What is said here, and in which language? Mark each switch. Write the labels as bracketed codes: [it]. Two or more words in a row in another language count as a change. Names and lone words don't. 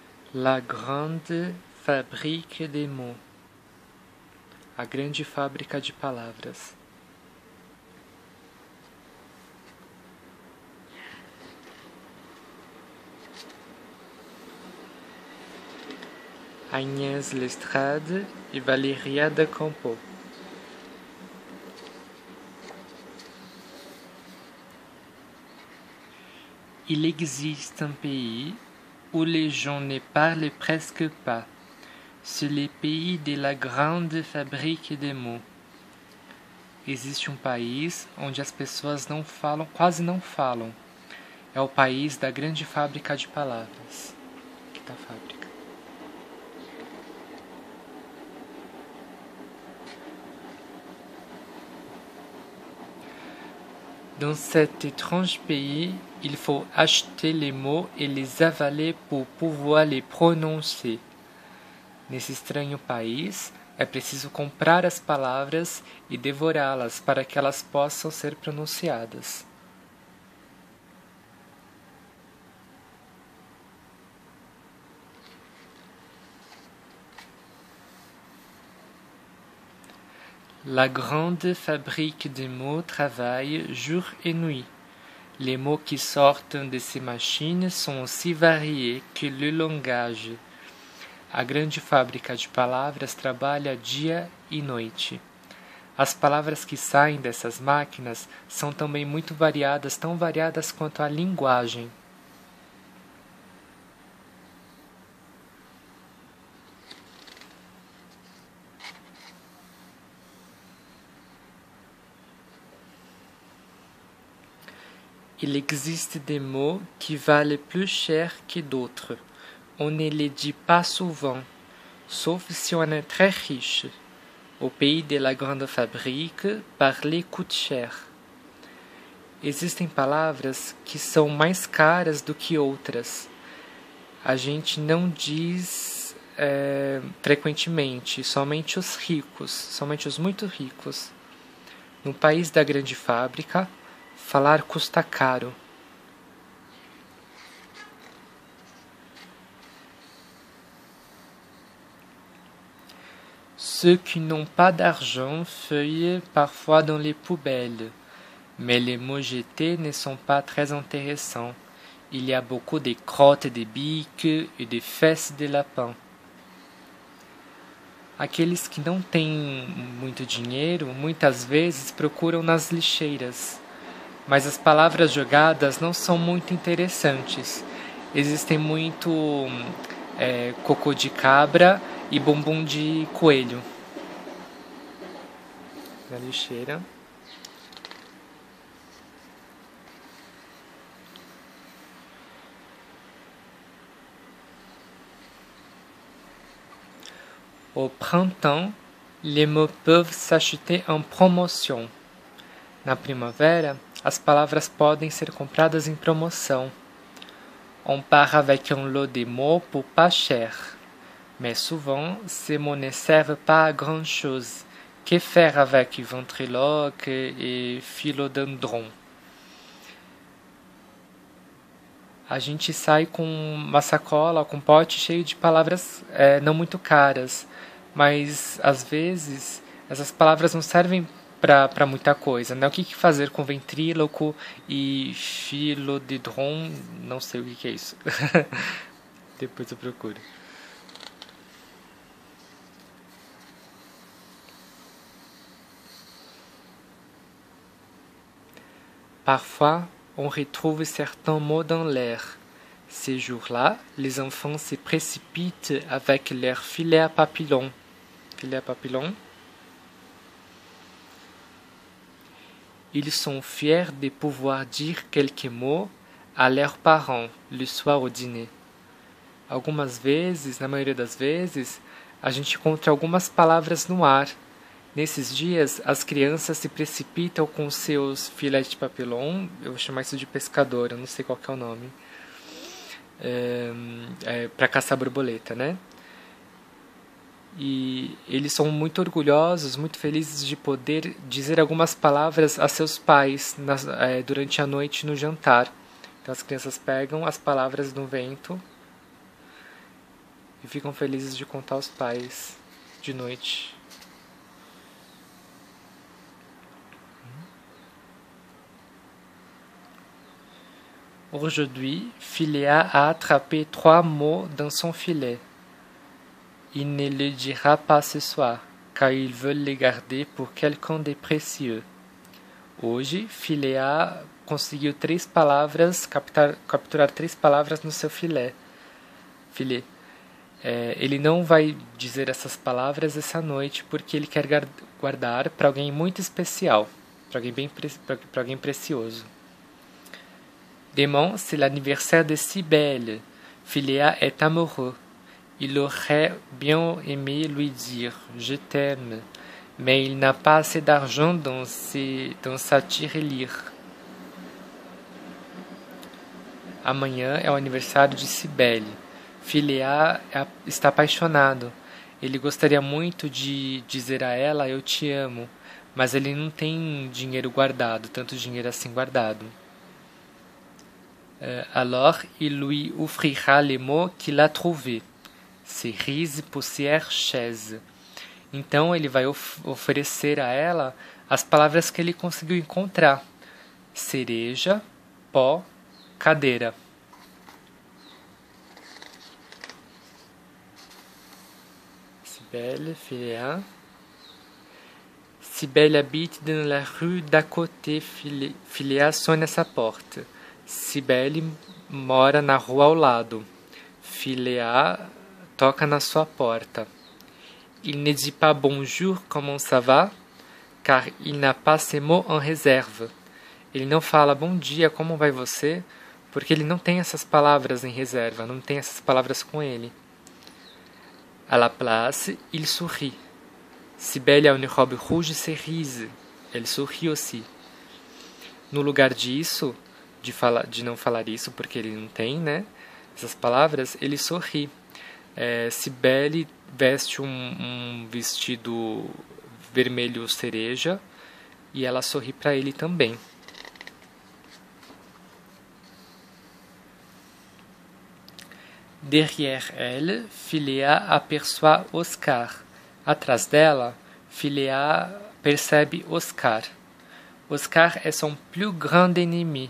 [fr] La grande fabrique des mots. [pt] A grande fábrica de palavras. [fr] Agnès Lestrade et Valéria de Campo. Il existe un pays où les gens ne parlent presque pas. C'est le pays de la grande fabrique de mots. [pt] Existe um país onde as pessoas não falam, quase não falam. É o país da grande fábrica de palavras. Aqui está a fábrica. [fr] Dans cet étrange pays, il faut acheter les mots et les avaler pour pouvoir les prononcer. [pt] Nesse estranho país, é preciso comprar as palavras e devorá-las para que elas possam ser pronunciadas. [fr] La grande fabrique de mots travaille jour et nuit. Les mots qui sortent de ces machines sont aussi variés que le langage. [pt] A grande fábrica de palavras trabalha dia e noite. As palavras que saem dessas máquinas são também muito variadas, tão variadas quanto a linguagem. [fr] Il existe des mots qui valent plus cher que d'autres. On ne les dit pas souvent, sauf si on est très riche. Au pays de la grande fabrique, parler coûte cher. [pt] Existem palavras que são mais caras do que outras. A gente não diz frequentemente, somente os ricos, somente os muito ricos. No país da grande fábrica, falar custa caro. [fr] Ceux qui n'ont pas d'argent feuillent parfois dans les poubelles, mais les mots jetés ne sont pas très intéressants. Il y a beaucoup de crottes de biques et de fesses de lapin. [pt] Aqueles que não têm muito dinheiro, muitas vezes procuram nas lixeiras. Mas as palavras jogadas não são muito interessantes. Existem muito cocô de cabra e bumbum de coelho na lixeira. [fr] Au printemps, les mots peuvent s'acheter en promotion. [pt] Na primavera, as palavras podem ser compradas em promoção. [fr] On part avec un lot de mots pour pas cher. Mais souvent, ces mots ne servent pas à grand-chose. Que faire avec ventriloque et philodendron? [pt] A gente sai com uma sacola, com um pote cheio de palavras não muito caras. Mas, às vezes, essas palavras não servem para muita coisa, né? O que fazer com ventríloco e philodendron? Não sei o que é isso. Depois eu procuro. [fr] Parfois, on retrouve certains mots dans l'air. Ces jours-là, les enfants se précipitent avec leurs filets à papillons. Filets à papillons. Ils sont fiers de pouvoir dire quelques mots à leurs parents le soir au dîner. [pt] Algumas vezes, na maioria das vezes, a gente encontra algumas palavras no ar. Nesses dias, as crianças se precipitam com seus [fr] filés de papillon, [pt] eu vou chamar isso de pescador, eu não sei qual que é o nome, para caçar borboleta, né? E eles são muito orgulhosos, muito felizes de poder dizer algumas palavras a seus pais durante a noite no jantar. Então as crianças pegam as palavras no vento e ficam felizes de contar aos pais de noite. [fr] Aujourd'hui, Philéa a attrapé 3 mots dans son filet. Il ne le dira pas ce soir, car ils veulent les garder pour quelqu'un de précieux. [pt] Hoje, Philéa conseguiu 3 palavras, capturar 3 palavras no seu filé. Ele não vai dizer essas palavras essa noite porque ele quer guardar para alguém muito especial, para alguém precioso. [fr] Demain, c'est l'anniversaire de Cybèle. Philéa est amoureux. Il aurait bien aimé lui dire « Je t'aime », mais il n'a pas assez d'argent dans sa tirelire. [pt] Amanhã é o aniversário de Cybèle. Philéa está apaixonado. Ele gostaria muito de dizer a ela eu te amo, mas ele não tem dinheiro guardado, tanto dinheiro assim guardado. [fr] Alors, il lui offrira les mots qu'il a trouvés. Cerise, poussière, chaise. [pt] Então, ele vai oferecer a ela as palavras que ele conseguiu encontrar. Cereja, pó, cadeira. Cybèle, Philéa. [fr] Cybèle habite dans la rue d'à côté. Philéa sonne à sa porte. [pt] Cybèle mora na rua ao lado. Philéa toca na sua porta. [fr] Il ne dit pas bonjour, comment ça va? Car il n'a pas ces mots en réserve. [pt] Ele não fala bom dia, como vai você? Porque ele não tem essas palavras em reserva, não tem essas palavras com ele. [fr] À la place, il sourit. Cybèle a une robe rouge cerise. Elle sourit aussi. [pt] No lugar disso, de não falar isso, porque ele não tem, né? Essas palavras, ele sorri. Cybèle veste um vestido vermelho cereja e ela sorri para ele também. [fr] Derrière elle, Philéa aperçoit Oscar. [pt] Atrás dela, Philéa percebe Oscar. [fr] Oscar é son plus grand ennemi.